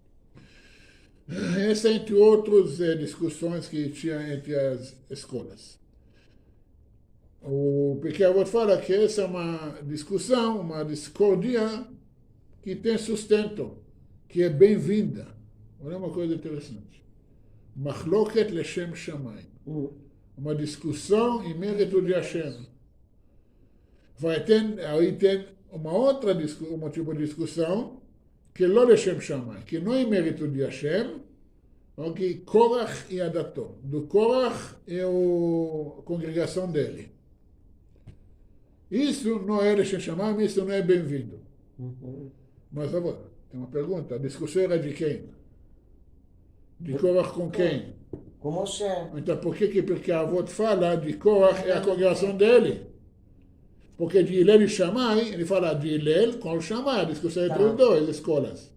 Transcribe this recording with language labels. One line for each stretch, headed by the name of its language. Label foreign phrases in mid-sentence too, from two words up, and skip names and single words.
Portuguese: Essa, entre outras discussões que tinha entre as escolas. O Pirkei Avot fala que essa é uma discussão, uma discórdia que tem sustento, que é bem-vinda. Olha uma coisa interessante.
Hebrew: מחלוקת לשם שמים.
Portuguese: Uma discussão em mérito de Hashem. Aí tem um tipo de discussão que não
Hebrew: לשם שמים,
Portuguese: que não é em mérito de Hashem, que Korach e Adato. Do Korach é a congregação dele. Isso não é
Hebrew: לשם שמים,
Portuguese: isso não é bem-vindo. Mas agora, tem uma pergunta, a discussão era de quem? De Korach com quem? Com Moshe. Então, por que Pirkei Avot fala de Korach é a congregação dele? Porque de Hillel e Shammai, ele fala de Hillel com Shammai, a discussão entre os dois, escolas.